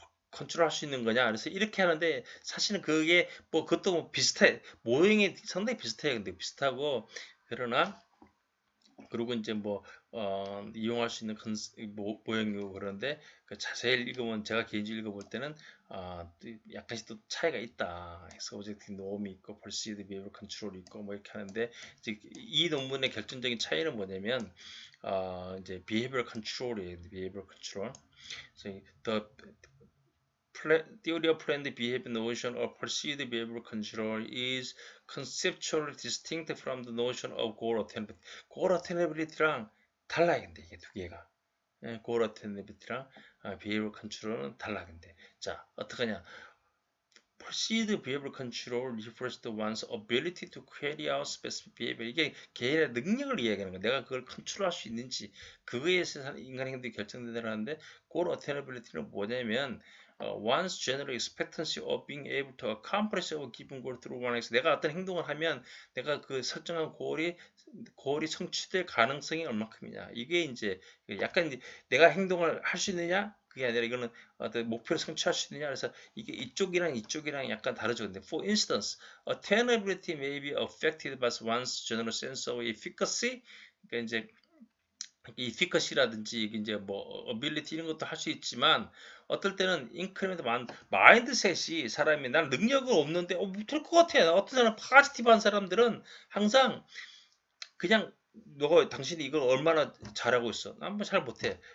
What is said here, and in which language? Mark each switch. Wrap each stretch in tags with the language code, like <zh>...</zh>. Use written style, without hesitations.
<ko>컨트롤할 수 있는 거냐 그래서 이렇게 하는데 사실은 그게 뭐 그것도 뭐 비슷해 모형이 상당히 비슷해요 근데 비슷하고 그러나 그리고 이제 뭐 이용할 수 있는 모형이고 그런데 그 자세히 읽으면 제가 개인적으로 읽어볼 때는 약간씩 또 차이가 있다. 그래서 오브젝트 노음이 있고 perceived behavior control이 있고 뭐 이렇게 하는데 이제 이 논문의 결정적인 차이는 뭐냐면 이제 behavioral control이에요.</ko> <en>behavioral control.</en> <ko>그래서</ko> <en>the theory of planned behavior notion of perceived behavioral control is conceptually distinct from the notion of goal attainability.</en> <ko>goal attainability랑 달라요, 근데 이게 두 개가. goal attainability랑 behavioral control은 달라, 근데. 자, 어떡하냐.</ko> <en>perceived behavioral control refers to one's ability to carry out specific behavior.</en> <ko>이게 개인의 능력을 이야기하는 거야. 내가 그걸 컨트롤할 수 있는지 그거에 의해서 인간의 행동이 결정된다는데</ko> <en>goal attainability는 뭐냐면 one's general expectancy of being able to accomplish a given goal through one action.</en> <ko>내가 어떤 행동을 하면 내가 그 설정한 고울이 성취될 가능성이 얼마큼이냐. 이게 이제 약간 이제 내가 행동을 할 수 있느냐? 그게 아니라 이거는 어떤 목표를 성취할 수 있느냐. 그래서 이게 이쪽이랑 약간 다르죠.</ko> <en>근데 for instance, attainability may be affected by one's general sense of efficacy.</en> <ko>그러니까 이제 이 efficacy라든지 이제 뭐 ability 이런 것도 할 수 있지만 어떨 때는 인크리멘트 마인드셋이 사람이 난 능력은 없는데 못할 것 같아. 어떤 사람 파지티브한 사람들은 항상 그냥 너가 당신이 이걸 얼마나 잘하고 있어? 난 뭐 잘 못해.</ko>